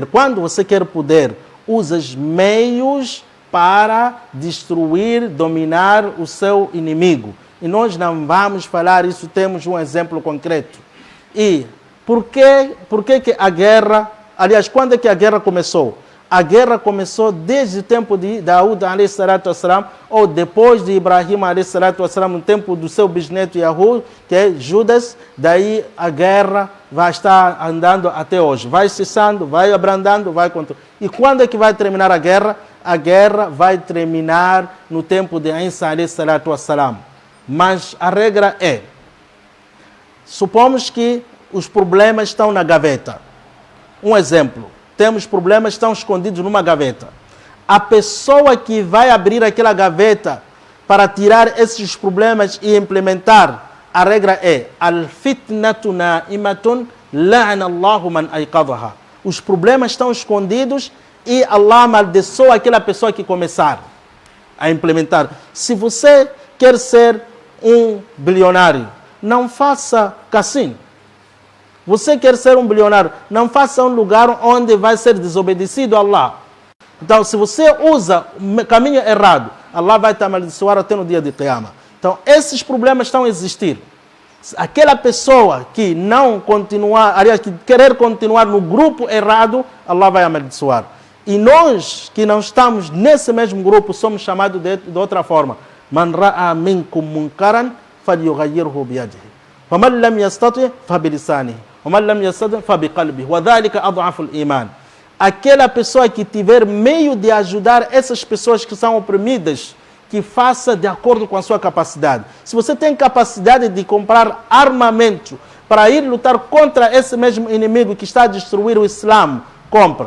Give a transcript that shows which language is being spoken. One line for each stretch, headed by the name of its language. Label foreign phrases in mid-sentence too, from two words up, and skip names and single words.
Portuguese: Quando você quer poder, usa os meios para destruir, dominar o seu inimigo. E nós não vamos falar isso, temos um exemplo concreto. E por que a guerra... Aliás, quando é que a guerra começou? A guerra começou desde o tempo de Daúd,
Arabic: عليه الصلاة والسلام,
Portuguese: ou depois de Ibrahim,
Arabic: عليه الصلاة والسلام,
Portuguese: no tempo do seu bisneto Yahud, que é Judas. Daí a guerra vai estar andando até hoje. Vai cessando, vai abrandando, vai controlando. E quando é que vai terminar a guerra? A guerra vai terminar no tempo de Isa,
Arabic: عليه الصلاة والسلام.
Portuguese: Mas a regra é, supomos que os problemas estão na gaveta. Um exemplo, temos problemas que estão escondidos numa gaveta. A pessoa que vai abrir aquela gaveta para tirar esses problemas e implementar, a regra é
Arabic: الفتنة نائمة لعن الله من أيقظها.
Portuguese: Os problemas estão escondidos e Allah amaldiçoa aquela pessoa que começar a implementar. Se você quer ser um bilionário, não faça cassino. Você quer ser um bilionário, não faça um lugar onde vai ser desobedecido a Allah. Então, se você usa o caminho errado, Allah vai te amaldiçoar até no dia de Qiyamah. Então, esses problemas estão a existir. Aquela pessoa que não continuar, aliás, que querer continuar no grupo errado, Allah vai amaldiçoar. E nós que não estamos nesse mesmo grupo, somos chamados de outra forma.
Arabic: من رأى منكم منكرا فليغيره بيده. فمن لم يستطع فبلسانه.
Portuguese: Aquela pessoa que tiver meio de ajudar essas pessoas que são oprimidas, que faça de acordo com a sua capacidade. Se você tem capacidade de comprar armamento para ir lutar contra esse mesmo inimigo que está a destruir o Islã, compra.